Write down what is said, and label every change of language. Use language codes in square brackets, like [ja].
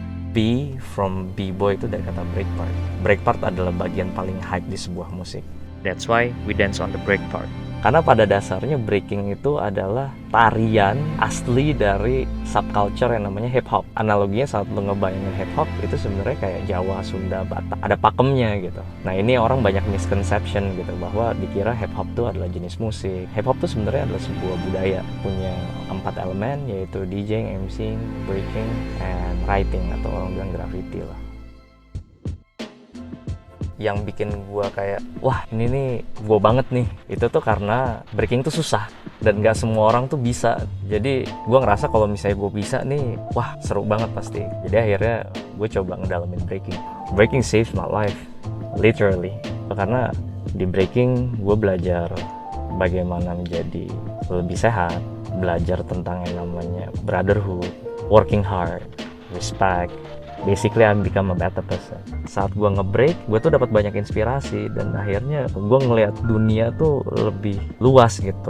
[id] B from B-boy itu dari kata break part. Break part adalah bagian paling hype di sebuah musik. [en] That's why we dance on the break part. [id] Karena pada dasarnya breaking itu adalah tarian asli dari subculture yang namanya hip hop. Analoginya saat lu ngebayangin hip hop itu sebenarnya kayak Jawa, Sunda, Batak, ada pakemnya gitu. Nah, ini orang banyak misconception gitu bahwa dikira hip hop itu adalah jenis musik. Hip hop itu sebenarnya adalah sebuah budaya, punya 4 elemen yaitu DJing, MCing, breaking, and writing atau orang bilang graffiti lah. Yang bikin gue kayak, wah ini nih gue banget nih, itu tuh karena breaking tuh susah dan gak semua orang tuh bisa. Jadi gue ngerasa kalau misalnya gue bisa nih, wah seru banget pasti. Jadi akhirnya gue coba ngedalamin breaking. [en] Breaking saves my life, literally. [id] Karena di breaking gue belajar bagaimana menjadi lebih sehat, belajar tentang yang namanya [en] brotherhood, working hard, respect. Basically I become a better person. [id] Saat gue nge-break, gue tuh dapat banyak inspirasi dan akhirnya gue ngelihat dunia tuh lebih luas gitu.